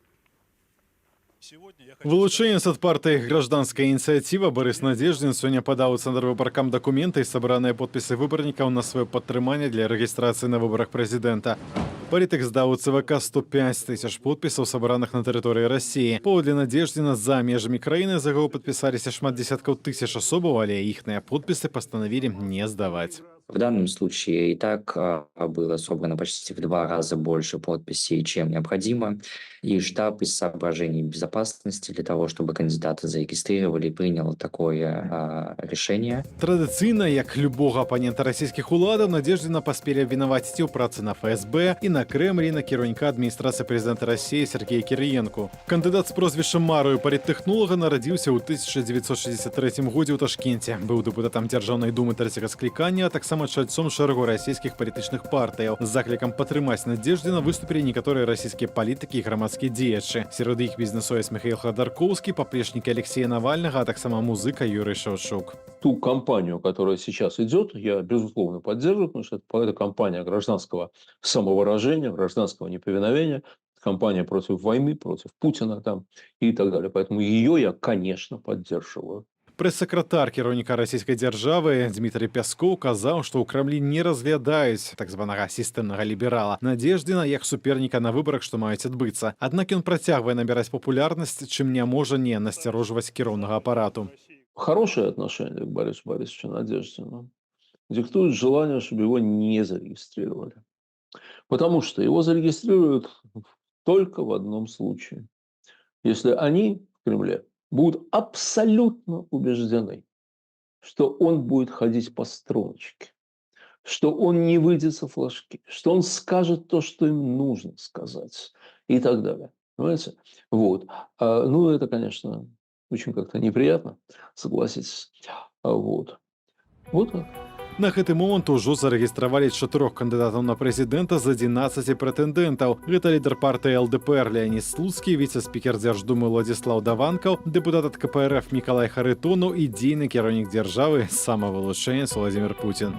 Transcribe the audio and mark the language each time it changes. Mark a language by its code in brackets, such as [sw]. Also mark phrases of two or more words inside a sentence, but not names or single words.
[be] Вылучэнец ад партыі «Гражданская ініцыятыва» Барыс Надзеждзін сёння падаў у цэнтр выбаркам дакументы і сабраныя подпісы выбарнікаў на сваё падтрыманне для рэгістрацыі на выбарах прэзідэнта. Палітык здаў у ЦВК 105 тысяч подпісаў, сабраных на тэрыторыі Расіі. Паводле Надзеждзіна, за межамі краіны за яго падпісаліся шмат дзесяткаў тысяч асобаў, але іхныя подпісы пастанавілі не сдаваць. [ru] В данном случае и так было собрано почти в 2 раза больше подписей, чем необходимо. И штаб из соображений безопасности для того, чтобы кандидаты зарегистрировали, принял такое решение. [be] Традыцыйна, як любого апанента расійскіх уладаў, Надзеждзіна паспелі абвінаваціць у працы на ФСБ і на Крэмлі, на кіраўніка адміністрацыі прэзідэнта Расіі Сергея Кірыенку. Кандыдат з прозвішчам Марыю паліттэхнолага нарадзіўся ў 1963 годзе ў Ташкенце. Быў дэпутатам Дзяржаўнай думы 3-го склікання, а таксама чальцом шэрагу расійскіх палітычных партыяў. З заклікам падтрымаць Надзеждзіна выступілі некаторыя расійскія палітыкі і грамадскія дзеячы. Сярод іх бізнесовец Михаил Ходорковский, поплечники Алексея Навального, а таксама музыка Юрий Шевчук. [ru] Ту кампанию, которая сейчас идет, я безусловно поддерживаю, потому что это кампания гражданского самовыражения, гражданского неповиновения, кампания против войны, против Путина там и так далее. Поэтому ее я, конечно, поддерживаю. [be] Прэс-сакратар кіраўніка расійскай дзяржавы Дмітрый Пяскоў казаў, што ў Крамлі не разглядаюць так званага сістэмнага ліберала Надзеждзіна як суперніка на выбарах, што маюць адбыцца. Аднак ён працягвае набіраць папулярнасць, чым не можа не насцярожваць кіроўнага апарату. [ru] Хорошее отношение к Борису Борисовичу Надеждину диктует желание, чтобы его не зарегистрировали. Потому что его зарегистрируют только в одном случае. Если они в Кремле будут абсолютно убеждены, что он будет ходить по струночке, что он не выйдет со флажки, что он скажет то, что им нужно сказать и так далее. Понимаете? Вот. Ну, это, конечно, очень как-то неприятно, согласитесь. Вот. Вот так. [be] На гэты момант ужо зарэгістравалі 4 кандыдатаў на прэзідэнта з 11 прэтэндэнтаў. Гэта лідар партыі ЛДПР Леонід Слуцкі, віцэ-спікер Дзярждумы Владзіслаў Даванкаў, дэпутат ад КПРФ Мікалай Харытонаў і дзейны кіраўнік дзяржавы, самавылучэнец Владзімір Пуцін.